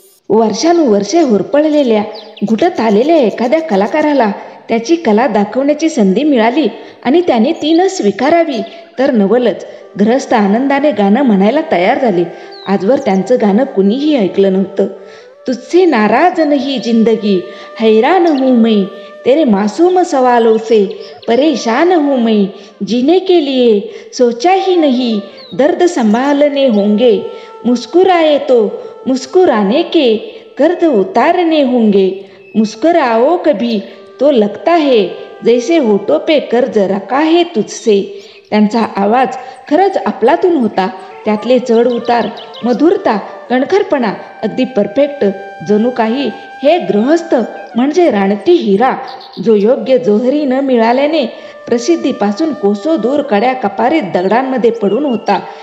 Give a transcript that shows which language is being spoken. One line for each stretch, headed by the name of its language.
Marathi: वर्षानुवर्षे होरपळलेल्या घुटत आलेल्या एखाद्या कलाकाराला त्याची कला दाखवण्याची संधी मिळाली आणि त्याने ती न स्वीकारावी तर नवलच. गृहस्थ आनंदाने गाणं म्हणायला तयार झाले. आजवर त्यांचं गाणं कुणीही ऐकलं नव्हतं.
Hindi: तुझसे नाराज नहीं जिंदगी, हैरान हूँ मैं तेरे मासूम सवालों से, परेशान हूँ मैं जीने के लिए सोचा ही नहीं दर्द संभालने होंगे, मुस्कुराए तो मुस्कुराने के कर्ज उतारने होंगे, मुस्कुराओ कभी तो लगता है जैसे होठों पे कर्ज रखा है तुझसे.
Marathi: त्यांचा आवाज खरंच आपलातून होता. त्यातले चढ उतार, मधुरता, कणखरपणा अगदी परफेक्ट. जणू काही हे गृहस्थ म्हणजे राणती हिरा, जो योग्य जोहरी न मिळाल्याने प्रसिद्धीपासून कोसो दूर कड्या कपारीत दगडांमध्ये पडून होता.